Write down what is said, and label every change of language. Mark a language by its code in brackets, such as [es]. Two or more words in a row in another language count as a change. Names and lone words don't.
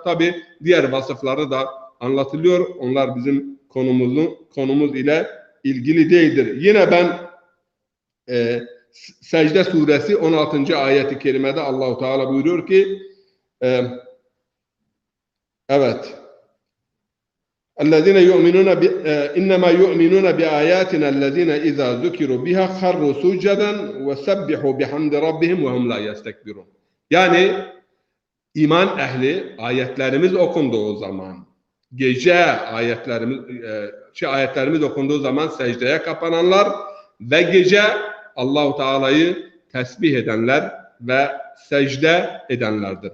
[tr] Tabi diğer vasıfları da anlatılıyor. Onlar bizim konumuz ile ilgili değildir. Yine ben Secde suresi 16. ayeti kerimede Allahu Teala buyuruyor ki evet [ar] اَلَّذِينَ يُؤْمِنُونَ اِنَّمَا يُؤْمِنُونَ بِآيَاتِنَا الَّذِينَ اِذَا ذُكِرُوا بِهَا خَرُّوا سُجَّدًا وَسَبِّحُوا بِحَمْدِ رَبِّهِمْ وَهُمْ لَا يَسْتَكْبِرُونَ. [tr] Yani iman ehli ayetlerimiz okunduğu zaman, gece ayetlerimiz okunduğu zaman secdeye kapananlar ve gece Allahu Teala'yı tesbih edenler ve secde edenlerdir.